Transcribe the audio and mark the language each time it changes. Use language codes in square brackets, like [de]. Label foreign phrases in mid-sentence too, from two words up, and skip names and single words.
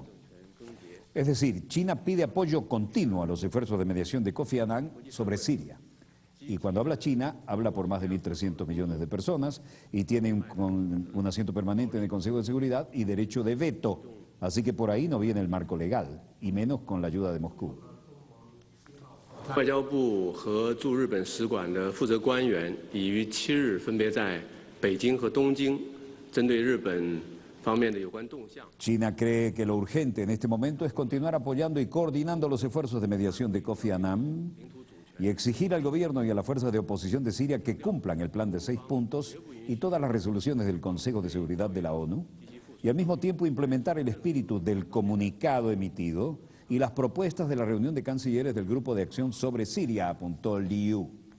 [es] Es decir, China pide apoyo continuo a los esfuerzos de mediación de Kofi Annan sobre Siria. Y cuando habla China, habla por más de 1.300 millones de personas y tiene un asiento permanente en el Consejo de Seguridad y derecho de veto. Así que por ahí no viene el marco legal, y menos con la ayuda de Moscú. [zh] 外交部和驻日本使馆的负责官员已于7日分别在北京和东京针对日本方面的有关动向。 [es] China cree que lo urgente en este momento es continuar apoyando y coordinando los esfuerzos de mediación de Kofi Annan y exigir al gobierno y a las fuerzas de oposición de Siria que cumplan el plan de 6 puntos y todas las resoluciones del Consejo de Seguridad de la ONU y al mismo tiempo implementar el espíritu del comunicado emitido y las propuestas de la reunión de cancilleres del Grupo de Acción sobre Siria, apuntó Liu.